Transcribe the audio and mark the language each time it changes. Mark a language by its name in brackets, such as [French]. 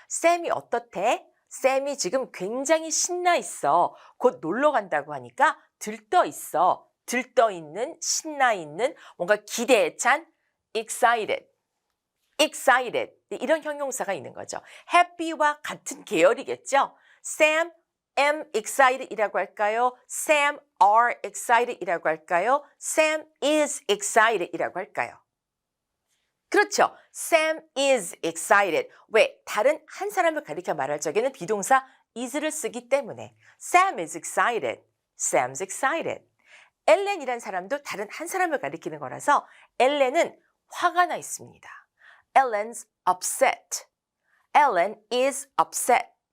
[Korean] Sam이 어떻대? Sam이 지금 굉장히 신나 있어. 곧 놀러 간다고 하니까 들떠 있어. 들떠 있는, 신나 있는, 뭔가 기대에 찬 excited. excited 이런 형용사가 있는 거죠. happy와 같은 계열이겠죠. [English] Sam am excited [Korean] 이라고 할까요? [English] Sam are excited 이라고 할까요? Sam is excited [Korean] 이라고 할까요? 그렇죠. [English] Sam is excited. [Korean] 왜? 다른 한 사람을 가리켜 말할 적에는 비동사 is를 쓰기 때문에 [English] Sam is excited. Sam's excited. [Korean] 엘렌이란 사람도 다른 한 사람을 가리키는 거라서 엘렌은 화가 나 있습니다. [English] Ellen's upset. Ellen is upset.